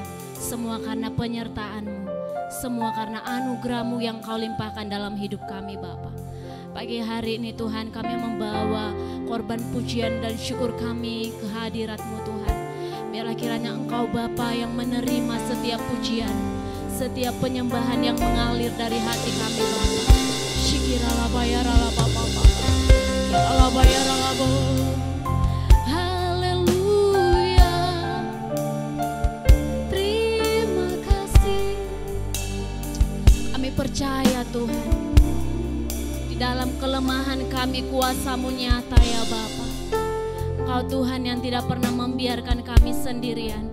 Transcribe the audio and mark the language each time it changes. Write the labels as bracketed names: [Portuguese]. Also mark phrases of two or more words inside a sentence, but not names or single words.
[Indonesian] Semua karena penyertaan-Mu, semua karena anugerah-Mu yang Kau limpahkan dalam hidup kami Bapa. Pagi hari ini Tuhan, kami membawa korban pujian dan syukur kami ke hadirat-Mu Tuhan. Biarlah kiranya Engkau Bapa yang menerima setiap pujian, setiap penyembahan yang mengalir dari hati kami Bapa. Shikirala bayarala Bapa Bapa. Kirala bayarala Bapa. Haleluya. Terima kasih. Kami percaya Tuhan, di dalam kelemahan kami kuasa-Mu nyata ya Bapa. Engkau Tuhan yang tidak pernah membiarkan kami sendirian.